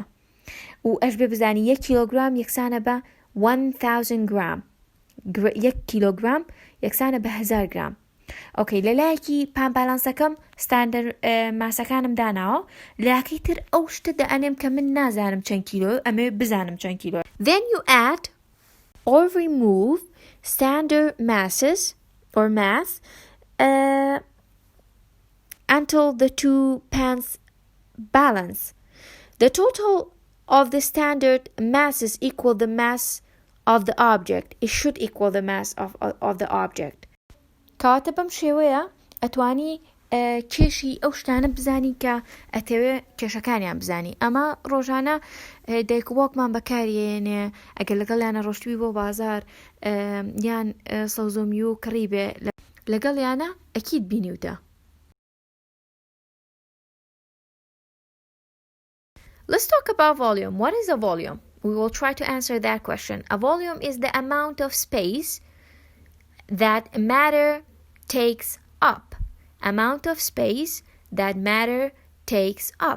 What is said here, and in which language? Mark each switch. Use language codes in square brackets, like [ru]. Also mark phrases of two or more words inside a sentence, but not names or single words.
[ckb] و ئەش بێ بزانی 1 کیلۆگرام یەکسانە بە 1000 گرام. 1 کیلۆگرام یەکسانە بە 1000 گرام. ئۆکەی لەلایەکی پان بالانسەکەم ستاندەرد ماسەکانم داناوە، لایەکەی تر ئەو شتە دەئەنێم کە من نازانم چەند کیلۆ، ئەمێ بزانم چەند کیلۆ. [en] Then you add or remove standard masses or mass until the two pans balance. The total of the standard masses equal the mass of the object. It should equal the mass of the object. [ckb] کەواتە بەم شێوەیە ئەتوانی کێشی ئەو شتانە بزانی کە ئەتەوێ کێشەکانیان بزانی. ئەمە ڕۆژانە دایکوباوکمان بەکارێنێ ئەگەر لەگەڵیانە ڕۆشتوی بۆ بازار یان سەوزۆمی و کڕی بێ لەگەڵیانە ئەکید بینیوتە. [en] Let's talk about volume. What is a volume? We will try to answer that question. A volume is the amount of space that matter takes up. Amount of space that matter takes up.